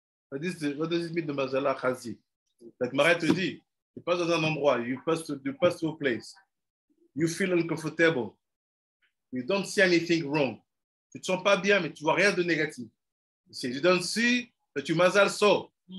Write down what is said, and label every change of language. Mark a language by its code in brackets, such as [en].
[en] What does it mean, the Mazala Chazi? Like Marie [fr] te dit, tu passes dans un endroit, [en] you pass to a place, you feel uncomfortable, you don't see anything wrong. [fr] Tu ne te sens pas bien, mais tu ne vois rien de négatif. [en] You don't see, but you mazal so.